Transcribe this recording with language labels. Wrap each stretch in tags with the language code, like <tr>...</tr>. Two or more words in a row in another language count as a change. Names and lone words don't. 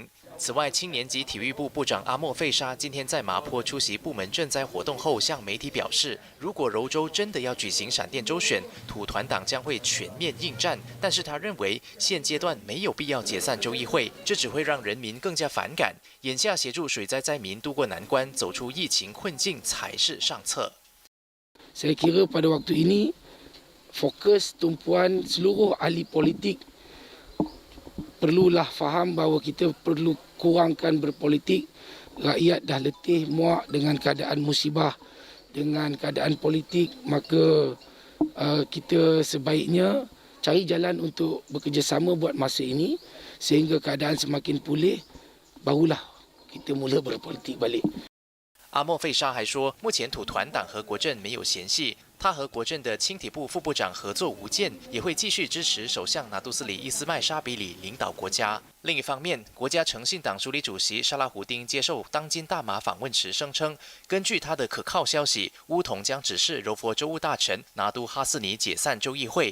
<zh>此外，青年及体育部部长阿莫费沙今天在麻坡出席部门赈灾活动后，向媒体表示，如果柔州真的要举行闪电州选，土团党将会全面应战。但是他认为，现阶段没有必要解散州议会，这只会让人民更加反感。眼下协助水灾灾民渡过难关，走出疫情困境才是上策。</zh> <ms>Saya kira pada waktu ini fokus tumpuan seluruh ahli politik perlulah faham bahawa kita perlu kurangkan berpolitik. Rakyat dah letih muak dengan keadaan musibah, dengan keadaan politik, maka kita sebaiknya cari jalan untuk bekerjasama buat masa ini sehingga keadaan semakin pulih, barulah kita mula berpolitik balik.</ms> <zh>阿莫费沙还说，目前土团党和国阵没有嫌隙，他和国阵的青体部副部长合作无间，也会继续支持首相拿督斯里伊斯麦沙比里领导国家。另一方面，国家诚信党署理主席沙拉胡丁接受当今大马访问时声称，根据他的可靠消息，乌统将指示柔佛州务大臣拿督哈斯尼解散州议会。</zh>